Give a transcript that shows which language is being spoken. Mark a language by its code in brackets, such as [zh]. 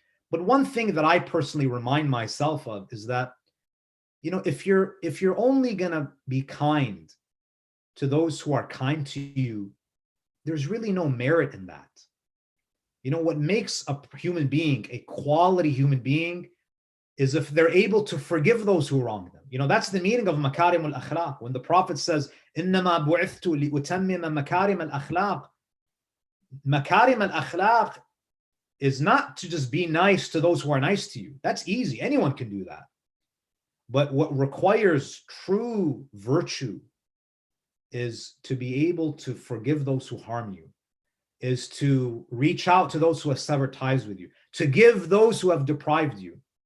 [en] But one thing that I personally remind myself of is that, if you're only gonna be kind to those who are kind to you, there's really no merit in that. What makes a human being a quality human being is if they're able to forgive those who wrong them. That's the meaning of makarim al-akhlaq. When the Prophet says, [ar] إِنَّمَا بُعِثْتُ لِأُتَمِّمَ مَكَارِمَ الْأَخْلَاقِ. [en] Makarim al-akhlaq is not to just be nice to those who are nice to you. That's easy. Anyone can do that. But what requires true virtue is to be able to forgive those who harm you, is to reach out to those who have severed ties with you, to give those who have deprived you.